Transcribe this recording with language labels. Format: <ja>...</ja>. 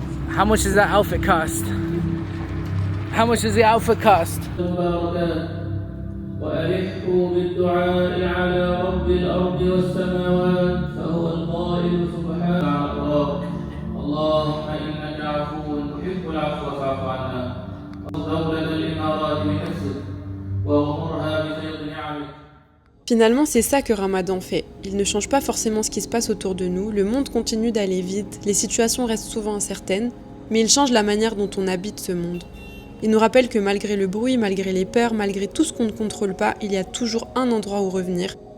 <en>How much does that outfit cost? How much does the outfit cost?</en> <ar>وألحوا بالدعاء على رب الأرض والسماوات فهو القائل سبحانه اللهم إنك عفو تحب العفو فاعف عنا دولة الإمارات بنفسك وغمرها بفيض نعمك.</ar> <fr>Finalement, c'est ça que Ramadan fait. Il ne change pas forcément ce qui se passe autour de nous, le monde continue d'aller vite, les situations restent souvent incertaines, mais il change la manière dont on habite ce monde. Il nous rappelle que malgré le bruit, malgré les peurs, malgré tout ce qu'on ne contrôle pas, il y a toujours un endroit où revenir.</fr>